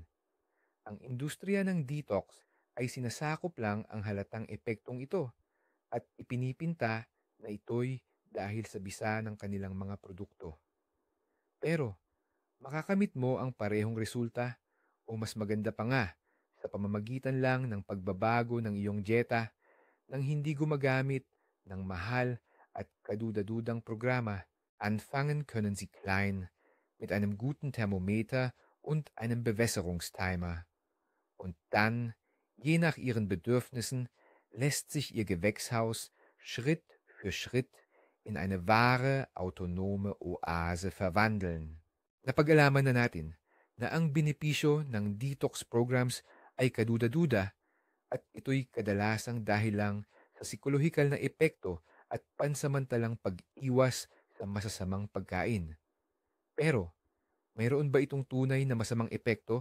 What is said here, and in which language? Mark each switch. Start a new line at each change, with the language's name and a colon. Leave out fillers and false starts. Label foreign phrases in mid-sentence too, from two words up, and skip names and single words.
Filipino: Ang industriya ng detox ay sinasakop lang ang halatang epektong ito at ipinipinta na ito'y dahil sa bisa ng kanilang mga produkto. Pero makakamit mo ang parehong resulta o mas maganda pa nga sa pamamagitan lang ng pagbabago ng iyong dieta nang hindi gumagamit ng mahal at kadudadudang programa.
German: Anfangen können Sie klein mit einem guten Thermometer und einem Bewässerungstimer. Und dann, je nach Ihren Bedürfnissen, lässt sich Ihr Gewächshaus Schritt für Schritt in eine wahre, autonome Oase verwandeln.
Filipino: Napag-alaman na natin na ang benepisyo ng
English: detox programs
Filipino: ay kaduda-duda at ito'y kadalasang dahil lang sa psikolohikal na epekto at pansamantalang pag-iwas sa masasamang pagkain. Pero, mayroon ba itong tunay na masamang epekto?